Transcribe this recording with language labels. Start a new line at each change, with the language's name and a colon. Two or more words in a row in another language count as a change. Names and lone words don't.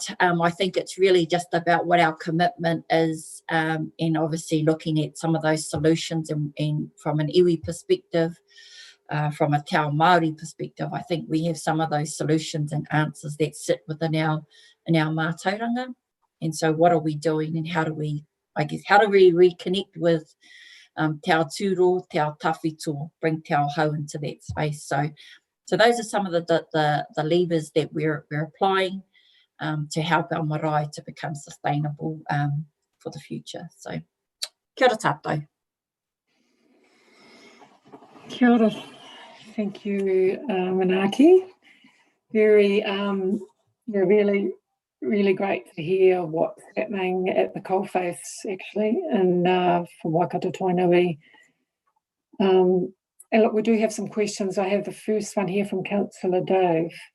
English: I think it's really just about what our commitment is, and obviously looking at some of those solutions and from an iwi perspective, from a
Māori: Te Ao Māori
English: perspective, I think we have some of those solutions and answers that sit within our mātauranga. And so what are we doing, and how do we reconnect with
Māori: Te Ao Tūro, Te Ao Tawhito,
English: bring
Māori: Te Ao Hau
English: into that space. So those are some of the levers that we're applying to help our marae to become sustainable for the future.
Māori: So kia ora tātou. Kia ora.
English: Thank you, Manaaki. Very, really, really great to hear what's happening at the coalface, actually, and for Waikato Tainui. And look, we do have some questions. I have the first one here from Councillor Dave.